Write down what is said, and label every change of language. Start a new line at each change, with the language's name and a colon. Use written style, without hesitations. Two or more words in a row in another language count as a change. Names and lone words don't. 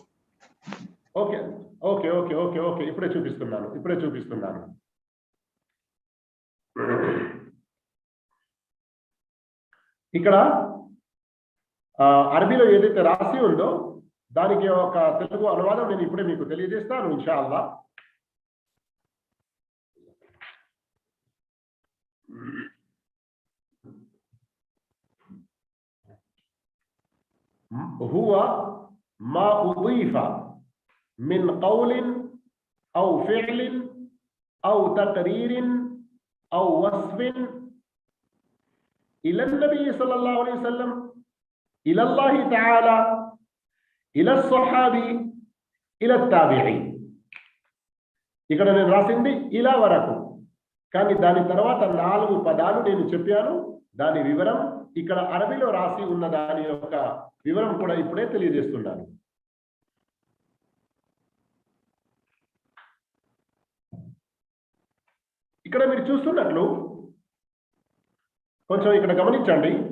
English: okay okay okay okay okay
Telugu: ఇప్పుడే చూపిస్తున్నాను. ఇక్కడ అరబీలో ఏదైతే రాసి ఉందో దానికి ఒక తెలుగు అనువాదం నేను ఇప్పుడే మీకు తెలియజేస్తాను
Arabic: إن شاء الله. هو ما أضيف من قول أو فعل أو تقرير أو وصف إلى النبي صلى الله عليه وسلم، إلى الله تعالى، إلى الصحابي، إلى التابعي.
Telugu: ఇక్కడ నేను రాసింది ఇలా వరకు, కానీ దాని తర్వాత 4 పదాలు నేను చెప్పాను. దాని వివరం ఇక్కడ అరబీలో రాసి ఉన్న దాని యొక్క వివరం కూడా ఇప్పుడే తెలియజేస్తున్నాను. ఇక్కడ మీరు చూస్తున్నట్లు కొంచెం ఇక్కడ గమనించండి.